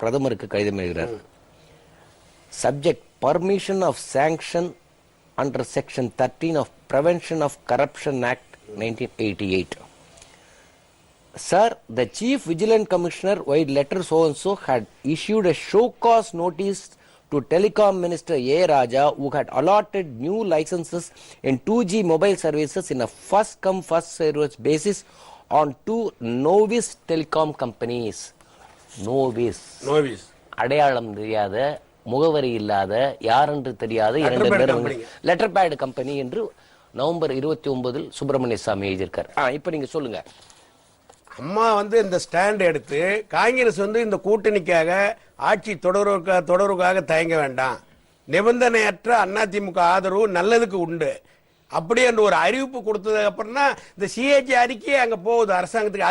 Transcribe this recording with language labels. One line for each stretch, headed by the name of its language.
Tamil: பிரதமருக்கு கடிதம் எழுதுகிறார்.
English: Subject permission of sanction under section 13 of prevention of corruption act 1988. Sir, the Chief Vigilant Commissioner, while letter so and so, had issued a show cause notice to Telecom Minister A. Raja, who had allotted new licenses in 2G mobile services in a first come first service basis on 2 novice telecom companies. Novice.
Tamil: அடையாளம் தெரியாத, முகவரி இல்லாத, யார் என்று தெரியாத 2 பேரும் letter bad company என்று November 29 Subramaniya சாமி எழுதியிருக்கார். இப்ப நீங்க சொல்லுங்க. அம்மா இந்த ஸ்டாண்ட் எடுத்து காங்கிரஸ் இந்த கூட்டணிக்காக ஆட்சி தொடர்வுக்காக தயங்க வேண்டாம், நிபந்தனையற்ற அதிமுக ஆதரவு நல்லதுக்கு உண்டு அப்படி என்று ஒரு அறிவிப்பு கொடுத்ததுக்கு அப்புறம் தான் இந்த சிஏஜி அறிக்கையே அங்க போகுது அரசாங்கத்துக்கு.